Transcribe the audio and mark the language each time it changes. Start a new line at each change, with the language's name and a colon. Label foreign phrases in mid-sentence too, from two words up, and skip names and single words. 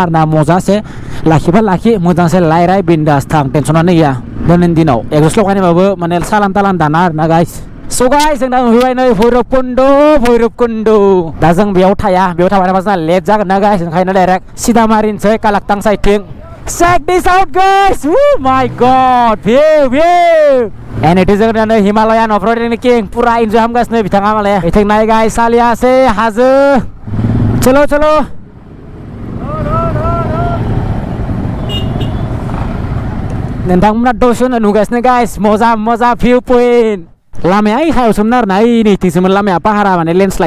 Bodo: आरो ना मजासे लाखिबा लाखि मोजांसे रायलाय बिन्दास थां टेनसनानो गैया दिनैनि दिनाव एक्सप्रेस लगायनायबाबो माने सालान तालान दाना आरो ना
English: guys so guys
Bodo: जों दा नुहैबाय नै भैरबकुन्द दा जों बेयाव थाया बेयाव थाबाय जोंहा लेट जागोन ना गाइस ओंखायनो डाइरेक्ट सिदा मारिनोसै कालाकटां साइडथिं
English: check this out guys oh my god view and it is
Bodo: जोंना
English: Himalayan offroading king
Bodo: पुरा इन्जय खालामगासिनो बिथाङा माने बिथिं नाय गाइस सालियासे हाजो चलो नोंथांमोना दसे नुगासिनो गाइस मजा
English: view point
Bodo: लामाया सायावसोमोन आरो ना नैथिंसोमोन लामाया पाहारा माने लेन्डस्लाइड